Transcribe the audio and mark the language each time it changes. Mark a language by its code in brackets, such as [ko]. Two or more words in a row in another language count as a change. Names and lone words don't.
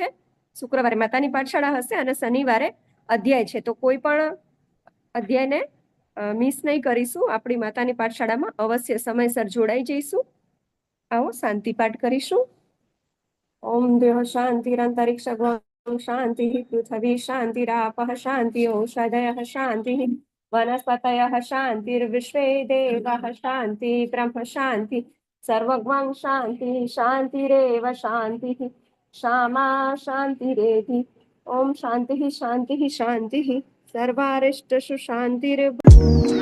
[gu] શુક્રવારે માતાની પાઠશાળા હશે અને શનિવારે અધ્યાય છે. તો કોઈ પણ અધ્યાયને મિસ નહીં કરીશું. આપણી માતાની પાઠશાળામાં અવશ્ય સમયસર જોડાઈ જઈશું. આવો શાંતિ પાઠ કરીશું. [sa] ઓમ દેહ શાંતિરંતરિક્ષ शान्तिः पृथिवी शान्तिरापः शान्ति ओषधयः शान्तिः वनस्पतयः शान्तिर्विश्वे देवाः शान्ति ब्रह्म शान्ति सर्वगं शान्तिः शान्तिरेव शान्तिः क्षमा शान्तिरेधि ॐ शान्तिः शान्तिः शान्तिः सर्वारिष्टषु शान्तिर्